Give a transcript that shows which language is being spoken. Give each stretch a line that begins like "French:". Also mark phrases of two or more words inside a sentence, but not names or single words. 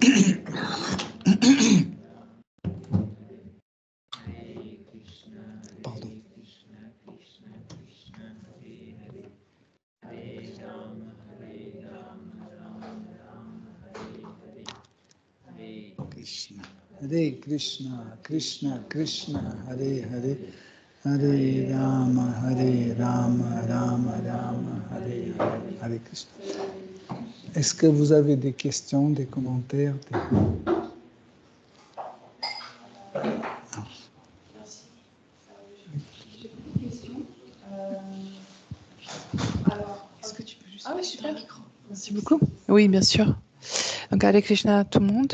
Sanskrit: Hare Krishna, Krishna Krishna, Hare Hare, Hare Ram, Ram Hare Hare, Hare Krishna. Hare Krishna, Krishna Krishna, Hare Hare, Hare Rama, Rama Rama, Hare Hare, Hare Krishna.
French: Est-ce que vous avez des questions, des commentaires Merci. J'ai beaucoup de questions. Alors, est-ce que tu peux juste... Ah oui, super. Merci beaucoup. Oui, bien sûr. Donc,
Sanskrit: Hare Krishna
French: à tout le monde.